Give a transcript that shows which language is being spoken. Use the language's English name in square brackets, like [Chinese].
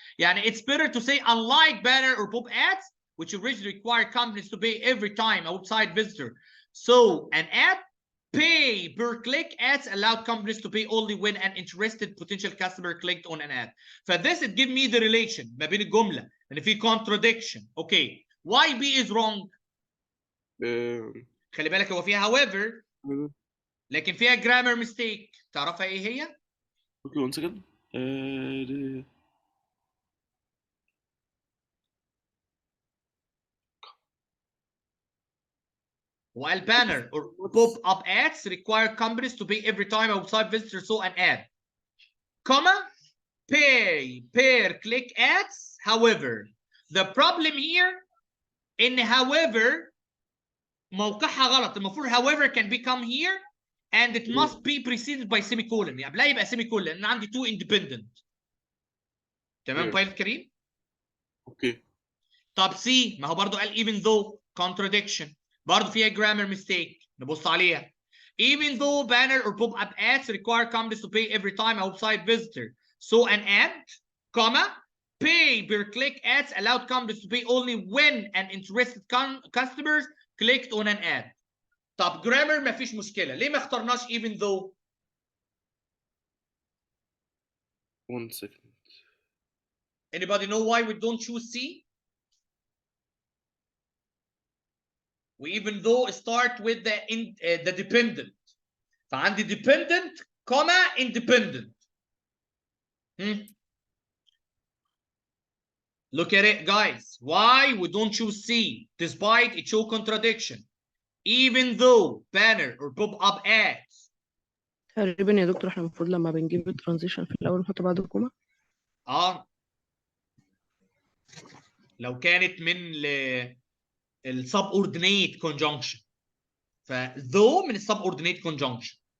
[English] يعني it's better to say unlike banner or pop ads, which originally require companies to pay every time a website visitor. So an ad, pay per click ads allowed companies to pay only when an interested potential customer clicked on an ad. فthis it give me the relation [Arabic] ما بين الجملة [English] and في contradiction. Okay, why B is wrong? [Arabic] خلي بالك هو فيها however لكن فيها [English] grammar mistake. [Arabic] تعرفها ايه هي؟ [English] Okay, one second. uh, While banner or pop-up ads require companies to pay every time a website visitor saw an ad, comma, pay per click ads. However, the problem here in however [Arabic] موقعها غلط. [English] المفروض however can become here and it must be preceded by semicolon. [Arabic] يعني قبلها يبقى semicolon لان عندي [English] two independent. [Arabic] تمام بايلوت كريم؟ اوكي. طب سي ما هو برضه قال even though contradiction برضه فيها [English] grammar mistake [Arabic] نبص عليها. [English] Even though banner or pop-up ads require companies to pay every time a website visitor saw an ad, comma, pay per click ads allowed companies to pay only when an interested customers clicked on an ad. [Arabic] طب grammar ما فيش مشكلة، ليه ما اخترناش even though؟ [English] 1 second. Anybody know why we don't choose C? We even though start with the dependent. فعندي dependent, comma, independent. Look at it, guys. Why we don't choose C despite it show contradiction? Even though banner or pop-up ads. [Arabic] تقريبا يا دكتور احنا المفروض لما بنجيب الترانزيشن في الاول نحط بعد الكومه. لو كانت من subordinate conjunction. فذو من subordinate conjunction.